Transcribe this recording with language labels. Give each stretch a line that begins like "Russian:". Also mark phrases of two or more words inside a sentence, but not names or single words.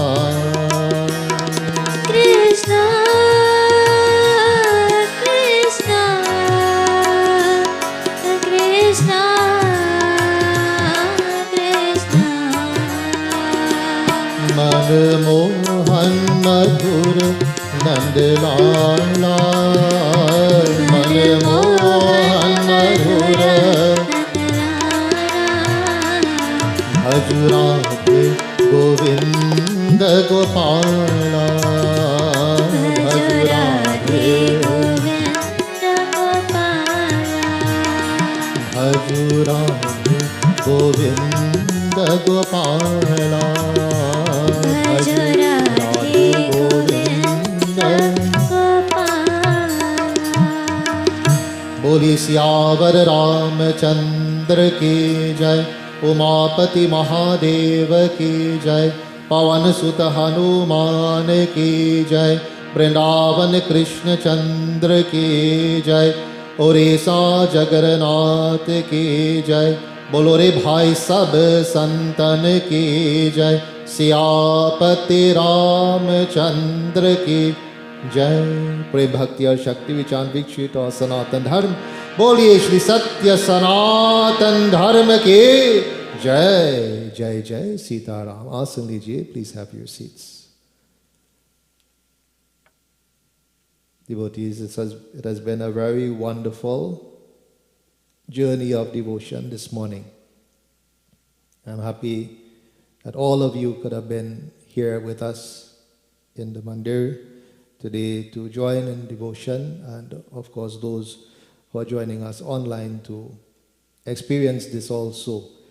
Hindi: कृष्णा कृष्णा कृष्णा कृष्णा मनमोहन मधुर नंदलाला मनमोहन मधुर भज राधे गोविंद गोपाला भज राधे गोविंद गोपाला भज राधे गोविंद गोपाला भज राधे गोविंद बोली सियावर रामचंद्र की जय उमापति महादेव की जय पवन सुत हनुमान की जय वृंदावन कृष्ण चंद्र की जय ओरेसा जगन्नाथ की जय बोलो रे भाई सब संतन की जय सियापति रामचंद्र की जय। प्रेम भक्ति और शक्ति विचार विकसित और सनातन धर्म बोलिए श्री सत्य सनातन धर्म की जय जय जय सीताराम। आसन लीजिए,
English: Please have your seats. Devotees, it has been a very wonderful journey of devotion this morning. I'm happy that all of you could have been here with us in the mandir today to join in devotion, and of course those who are joining us online to experience this also.